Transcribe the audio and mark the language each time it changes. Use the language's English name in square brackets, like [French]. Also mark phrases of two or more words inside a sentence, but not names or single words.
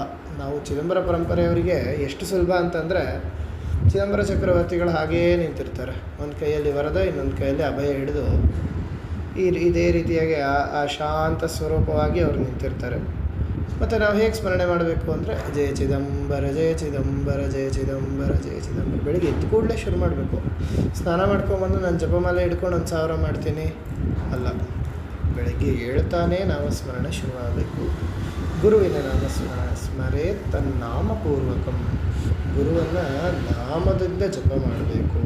[Kannada] ನಾವು ಚಿದಂಬರ ಪರಂಪರೆಯವರಿಗೆ ಎಷ್ಟು ಸುಲಭ ಅಂತಂದರೆ, ಚಿದಂಬರ ಚಕ್ರವರ್ತಿಗಳು ಹಾಗೆಯೇ ನಿಂತಿರ್ತಾರೆ. ಒಂದು ಕೈಯಲ್ಲಿ ವರದ, ಇನ್ನೊಂದು ಕೈಯಲ್ಲಿ ಅಭಯ ಹಿಡಿದು ಇದೇ ರೀತಿಯಾಗಿ ಆ ಶಾಂತ ಸ್ವರೂಪವಾಗಿ ಅವರು ನಿಂತಿರ್ತಾರೆ. ಮತ್ತು ನಾವು ಹೇಗೆ ಸ್ಮರಣೆ ಮಾಡಬೇಕು ಅಂದರೆ, ಜಯ ಚಿದಂಬರ ಜಯ ಚಿದಂಬರ ಜಯ ಚಿದಂಬರ ಜಯ ಚಿದಂಬರ. ಬೆಳಿಗ್ಗೆ ಎದ್ದು ಕೂಡಲೇ ಶುರು ಮಾಡಬೇಕು. ಸ್ನಾನ ಮಾಡ್ಕೊಂಬಂದು ನಾನು ಜಪಮಾಲೆ ಹಿಡ್ಕೊಂಡು 1000 ಮಾಡ್ತೀನಿ ಅಲ್ಲ, ಬೆಳಗ್ಗೆ ಹೇಳ್ತಾನೆ ನಾಮಸ್ಮರಣೆ ಶುರುವಾಗಬೇಕು. ಗುರುವಿನ ನಾಮಸ್ಮರಣ [Sanskrit] ಸ್ಮರೇ ತನ್ನಾಮಪೂರ್ವಕಂ, [Kannada] ಗುರುವನ್ನು ನಾಮದಿಂದ ಜಪ ಮಾಡಬೇಕು.